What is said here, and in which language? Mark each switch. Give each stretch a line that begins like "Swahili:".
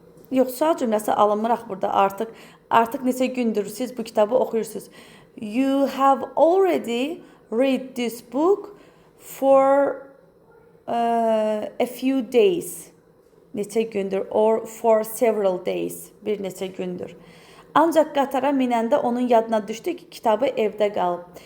Azerbaijani: Yox, sual cümləsi alınmıraq burada artıq. Artıq neçə gündür siz bu kitabı oxuyursunuz.
English: You have already read this book for a few days.
Azerbaijani: Neçə gündür,
English: or for several days.
Azerbaijani: Bir neçə gündür. Ancaq qatara minəndə onun yadına düşdü ki, kitabı evdə qalıb.